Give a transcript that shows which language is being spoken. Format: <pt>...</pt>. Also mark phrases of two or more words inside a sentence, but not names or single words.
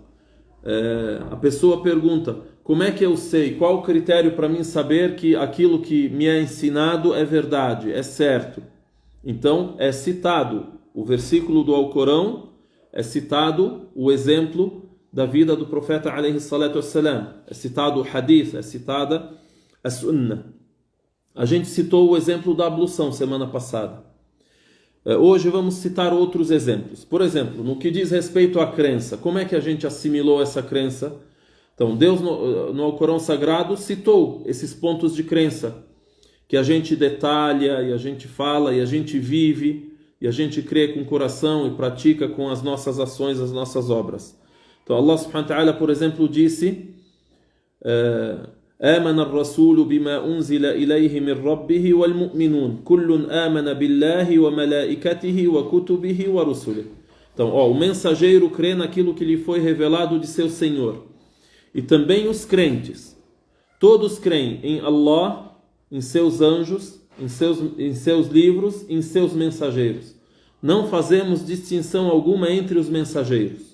<pt>A pessoa pergunta, como é que eu sei, qual o critério para mim saber que aquilo que me é ensinado é verdade, é certo? Então é citado o versículo do Alcorão, é citado o exemplo da vida do profeta</pt> <ar>عليه الصلاة والسلام,</ar> <pt>é citado o hadith, é citada a sunnah. A gente citou o exemplo da ablução semana passada. Hoje vamos citar outros exemplos. Por exemplo, no que diz respeito à crença, como é que a gente assimilou essa crença? Então, Deus no Alcorão Sagrado citou esses pontos de crença, que a gente detalha, e a gente fala, e a gente vive, e a gente crê com o coração e pratica com as nossas ações, as nossas obras. Então,</pt> <ar>الله سبحانه وتعالى,</ar> <pt>por exemplo, disse...</pt> <ar>آمن الرسول بما أنزل إليه من ربه والمؤمنون كل آمن بالله وملائكته وكتبه ورسله.</ar> <pt>Então, o mensageiro crê naquilo que lhe foi revelado de seu Senhor. E também os crentes. Todos creem em Allah, em seus anjos, em seus livros, em seus mensageiros. Não fazemos distinção alguma entre os mensageiros.</pt>